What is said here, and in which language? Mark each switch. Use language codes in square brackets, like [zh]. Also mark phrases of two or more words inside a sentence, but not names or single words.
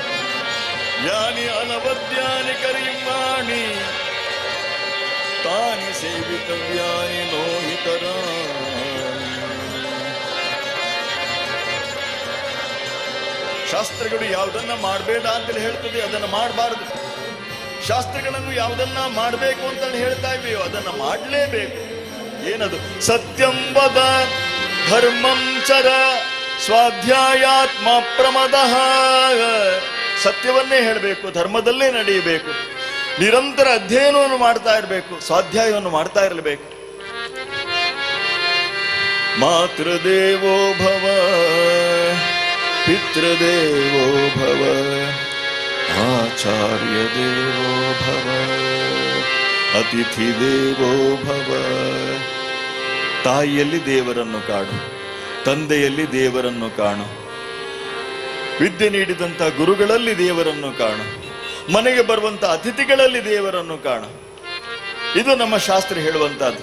[sa] ಯಾನಿ ಅನವದ್ಯಾನಿ ಕರಿಮಾಣಿ ತಾನಿ ಸೇವಿತವ್ಯಾನಿ ನೋಹಿತರ. [kn] ಶಾಸ್ತ್ರಗಳು ಯಾವುದನ್ನ ಮಾಡಬೇಡ ಅಂತೇಳಿ ಹೇಳ್ತದೆ ಅದನ್ನ ಮಾಡಬಾರದು. ಶಾಸ್ತ್ರಗಳನ್ನು ಯಾವುದನ್ನ ಮಾಡಬೇಕು ಅಂತ ಹೇಳ್ತಾ ಇವೆಯೋ ಅದನ್ನ ಮಾಡಲೇಬೇಕು. ಏನದು? [sa] ಸತ್ಯಂ ವದ ಧರ್ಮಂ ಚರ ಸ್ವಾಧ್ಯಾಯಾತ್ಮ ಪ್ರಮದಃ. [kn] ಸತ್ಯವನ್ನೇ ಹೇಳಬೇಕು, ಧರ್ಮದಲ್ಲೇ ನಡೆಯಬೇಕು, ನಿರಂತರ ಅಧ್ಯಯನವನ್ನು ಮಾಡ್ತಾ ಇರಬೇಕು, ಸ್ವಾಧ್ಯಾಯವನ್ನು ಮಾಡ್ತಾ ಇರಬೇಕು. [sa] ಮಾತೃದೇವೋ ಭವ ಪಿತೃದೇವೋ ಭವ ಆಚಾರ್ಯ ದೇವೋ ಭವ ಅತಿಥಿ ದೇವೋ ಭವ. [kn] ತಾಯಿಯಲ್ಲಿ ದೇವರನ್ನು ಕಾಣು, ತಂದೆಯಲ್ಲಿ ದೇವರನ್ನು ಕಾಣು, ವಿದ್ಯೆ ನೀಡಿದಂಥ ಗುರುಗಳಲ್ಲಿ ದೇವರನ್ನು ಕಾಣು, ಮನೆಗೆ ಬರುವಂತ ಅತಿಥಿಗಳಲ್ಲಿ ದೇವರನ್ನು ಕಾಣು. ಇದು ನಮ್ಮ ಶಾಸ್ತ್ರ ಹೇಳುವಂತಹದ್ದು.